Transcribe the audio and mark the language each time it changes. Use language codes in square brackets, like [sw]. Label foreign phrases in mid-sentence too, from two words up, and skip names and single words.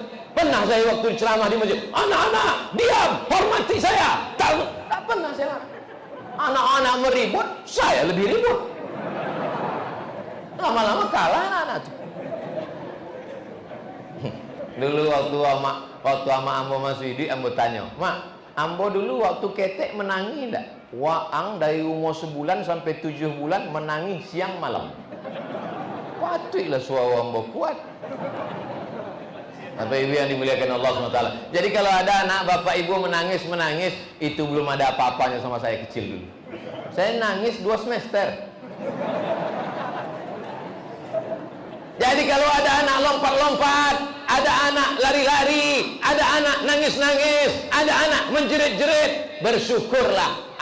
[id] Pernah saya waktu ceramah di masjid, anak-anak diam, hormati saya. Tak pernah saya marah. Anak-anak meribut, saya lebih ribut. Lama-lama kalah anak-anak itu. [min] Dulu waktu ama ambo masih hidup, ambo tanya, mak, ambo dulu waktu ketek menangi enggak? Waang dari umur sebulan sampai 7 bulan menangi siang malam. Patutlah suara ambo kuat. [id] Bapak Ibu yang dimuliakan Allah SWT. Jadi kalau ada anak Bapak Ibu menangis, itu belum ada apa-apanya sama saya kecil dulu. Saya nangis 2 semester. Jadi kalau ada anak lompat-lompat, ada anak lari-lari, ada anak nangis-nangis, ada anak menjerit-jerit, bersyukurlah.